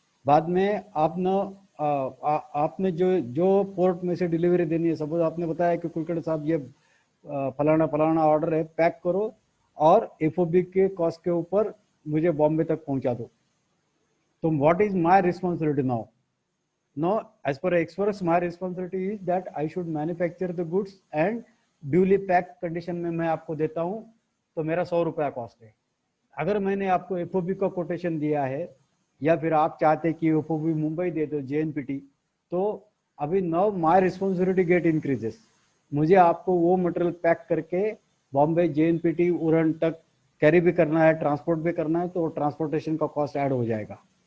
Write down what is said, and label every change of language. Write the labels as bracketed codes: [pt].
[hi] बाद में आपने जो पोर्ट में से डिलीवरी देनी है, सपोज आपने बताया कि कुलकर्णी साहब ये फलाना फलाना ऑर्डर है, पैक करो और एफओबी के कॉस्ट के ऊपर मुझे बॉम्बे तक पहुंचा दो। [en] तो what is my responsibility now? Now, as per Xworks, my responsibility is that I should manufacture the goods and duly packed condition [hi] में मैं आपको देता हूँ, तो मेरा 100 रुपया कॉस्ट है। अगर मैंने आपको एफओबी का कोटेशन दिया है या फिर आप चाहते कि एफओबी मुंबई दे दो जेएनपीटी, तो अभी [en] Now my responsibility get increases. [hi] मुझे आपको वो मटेरियल पैक करके बॉम्बे जेएनपीटी उरण तक कैरी भी करना है, ट्रांसपोर्ट भी करना है, तो ट्रांसपोर्टेशन का कॉस्ट ऐड हो जाएगा।